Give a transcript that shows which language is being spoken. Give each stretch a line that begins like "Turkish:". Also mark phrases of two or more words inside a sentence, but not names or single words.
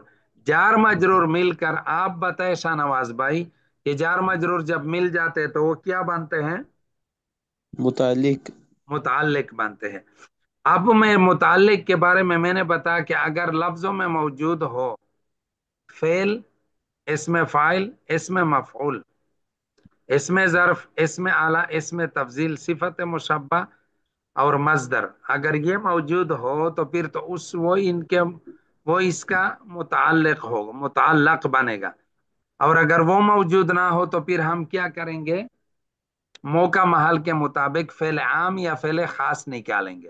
Urdu: جار مجرور مل کر، آپ بتائیں شاہنواز بھائی، کہ جار مجرور جب مل جاتے ہیں تو وہ کیا بنتے ہیں, मुतालिक। متعلق بنتے ہیں۔ اب میں متعلق کے بارے میں میں نے بتایا کہ اگر لفظوں میں موجود ہو فعل,
Arabic: اسم فاعل، اسم مفعول، اسم ظرف، اسم آلة، اسم تفضيل، صفة مشبهة और मजदर।
Urdu: اگر یہ موجود ہو تو پھر تو اس وہ ان کے وہ اس کا متعلق ہو، متعلق بنے گا. اور اگر وہ موجود نہ ہو تو پھر ہم کیا کریں گے، موقع محل کے مطابق فعل عام یا فعل خاص نکالیں گے.